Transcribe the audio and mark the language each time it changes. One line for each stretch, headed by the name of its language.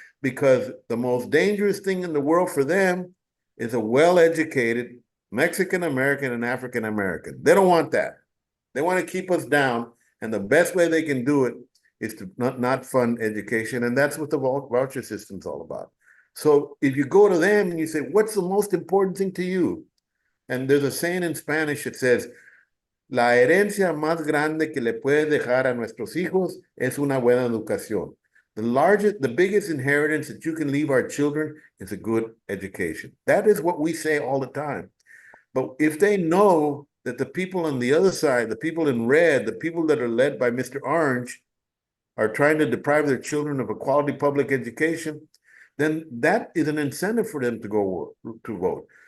English: Because the most dangerous thing in the world for them is a well-educated Mexican American and African American. They don't want that. They want to keep us down, and the best way they can do it is to not fund education, and that's what the voucher system's all about. So if you go to them and you say, what's the most important thing to you? And there's a saying in Spanish that says,
Spanish: la herencia más grande que le puedes dejar a nuestros hijos es una buena educación.
English: The biggest inheritance that you can leave our children is a good education. That is what we say all the time. But if they know that the people on the other side, the people in red, the people that are led by Mr. Orange, are trying to deprive their children of a quality public education, then that is an incentive for them to go to vote.